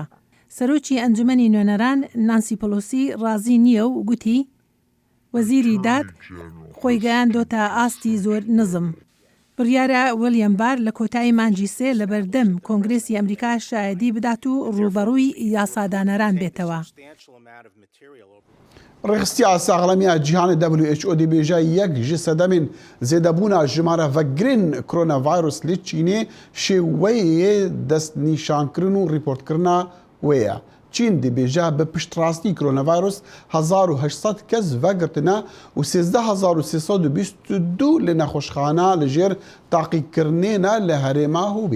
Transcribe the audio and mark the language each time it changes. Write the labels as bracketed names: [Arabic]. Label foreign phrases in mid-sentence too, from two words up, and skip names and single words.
[Central Kurdish] سەرۆکی ئەنجومەنی نوێنەران نانسی پۆلۆسی ڕازی نییە و گوتی وەزیری داد خۆی گەیاندۆتە ئاستی زۆر نزم. بڕیارە ویلیام بار لە کۆتایی مانجی سێ لە بەردەم کۆنگرێسی ئەمریکا شایەدی بدات و ڕوبەڕووی یاسادانەران بێتەوە. [Kurdish] ڕێخستی ساغڵەمیە جیهانی WHO دەبێژە یەک ji sedemên zêdebûna jimara vegirin koronavirus li Çînê şêweyê destnîşankirin û rîportkirina wê ye. Çîn dibêje bi piştrastî koronavirus 1800 kes vegirtine û 13322 li nexweşxana li jêr taqîkirinê ne li herêma Hûbî.